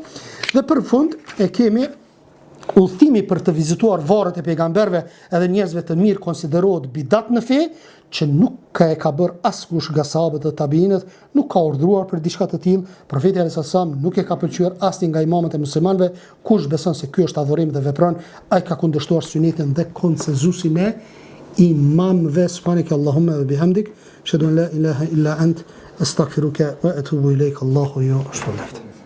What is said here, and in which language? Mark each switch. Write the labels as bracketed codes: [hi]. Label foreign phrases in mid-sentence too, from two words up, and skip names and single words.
[sq] Dhe për fund e kemi udhëtimi për të vizituar varret e pejgamberëve edhe njerëzve të mirë konsiderohet bidat në fe, që nuk e ka bërë askush nga sahabët e tabiinët, nuk ka urdhëruar për diçka të tillë. Profeti [ar] عليه السلام [sq] nuk e ka pëlqyer asnjë nga imamët e muslimanëve. Kush beson se ky është adhurim dhe vepron, ai ka kundërshtuar sunetin dhe konsenzusin e imamëve. [ar] سبحانك اللهم وبحمدك أشهد أن لا إله إلا أنت أستغفرك وأتوب إليك. [sq] Allahu ju shpëlbeft.